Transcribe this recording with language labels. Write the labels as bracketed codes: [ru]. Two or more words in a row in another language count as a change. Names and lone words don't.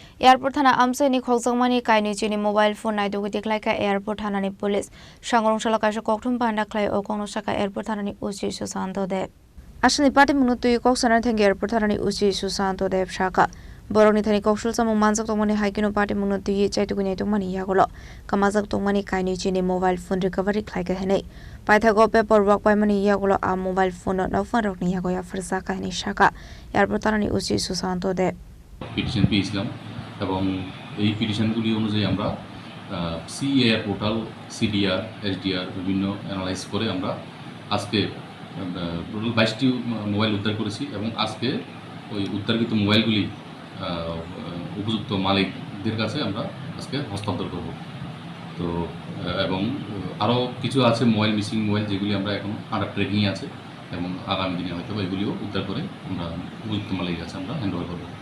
[trp] Airport Thana Amchaini Khokjakmani Kainwichinwi [en] mobile phone [trp] Naitogwi Tikhlaikha Airport Thanani police Sangrongsalo kaisa Kokthum Panda Khlaiwi Kokno Sakha Airport Thanani uchi Sushanta dev Asani party munutui Koksanar thangi Airport Thanani uchi Sushanta dev Sakha Borokni thani koksul samung manjak tongmani haikino party munutui Naitogwi Naitogmani Yago kamajak tongmani Kainwichinwi [en] mobile phone recovery [trp] Khlaiga henai paithago paperwork paimani Yago a [en] mobile phone [trp] Nokphangrokni Yago Yapharwi Sakha henai Sakha Airport Thanani uchi Sushanta dev [bn] পিটিশন পেয়েছিলাম এবং এই পিটিশনগুলি অনুযায়ী আমরা সিএআর পোর্টাল সিডিআর এসডিআর বিভিন্ন অ্যানালাইজ করে আমরা আজকে টোটাল 22টি মোবাইল উদ্ধার করেছি এবং আজকে ওই উদ্ধারকৃত মোবাইলগুলি উপযুক্ত মালিকদের কাছে আমরা আজকে হস্তান্তর করব তো এবং আরও কিছু আছে মোবাইল মিসিং মোবাইল যেগুলি আমরা এখন [en] under tracking [bn] আছে এবং আগামী দিনে হয়তো এগুলিও উদ্ধার করে আমরা উপযুক্ত মালিকের কাছে আমরা [en] hand over [bn] করব।